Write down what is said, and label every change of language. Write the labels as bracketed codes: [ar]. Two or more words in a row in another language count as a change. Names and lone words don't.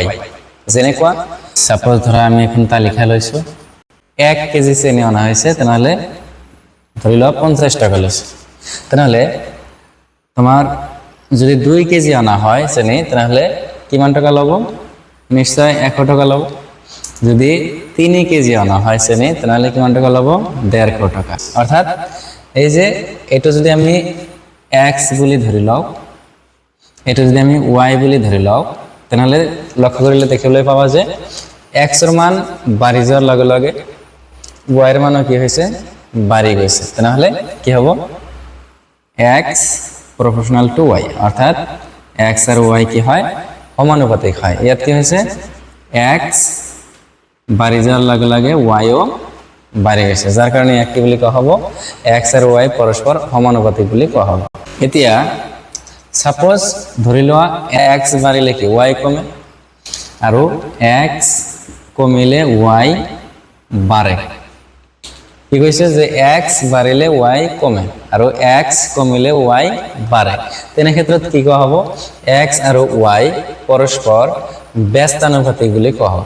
[as] যেনেকুৱা সাপোজ ধৰা আমি এখন তালিকা লৈছো, 1 কেজি চেনি অনা হৈছে, তেনেহলে ধৰি লোৱা 50 টাকা লৈছে। তেনেহলে তোমাৰ যদি 2 কেজি অনা হয় চেনি, তেনেহলে কিমান টাকা ল'ব, নিশ্চয় 100 টাকা ল'ব। যদি 3 কেজি অনা হয় চেনি, তেনেহলে কিমান টাকা ল'ব, 150 টাকা। অর্থাৎ এই যে এটো যদি আমি x বুলি ধৰি লওঁ, এটো যদি আমি y বুলি ধৰি লওঁ, তেনেহলে লক্ষ্য কৰিলে দেখিবলৈ পাবা যে x এর মান বাঢ়ি যোৱাৰ লগে লগে y এর মানও কি হৈছে, বাঢ়ি গৈছে। তেনেহলে কি হ'ব, [en] x proportional to y, [as] অর্থাৎ x আর y কি হয়, সমানুপাতিক হয়। ইয়াত কি হৈছে, x বাঢ়ি যাওয়ার লগে লগে y ও বাঢ়ি গৈছে, [bn] যার কারণে [as] ইয়াক কি বুলি কোৱা হ'ব, x আর y পৰস্পৰ সমানুপাতিক বুলি কোৱা হ'ব। এতিয়া সাপোজ ধৰি লোৱা x বাঢ়িলে কি y কমে, আৰু x কমিলে y বাঢ়ে। কি কৈছে, যে x বাঢ়িলে y কমে আৰু x কমিলে y বাঢ়ে, তেনে ক্ষেত্ৰত কি কোৱা হ'ব, x আৰু y পৰস্পৰ ব্যস্তানুপাতিক বুলি কোৱা হ'ব।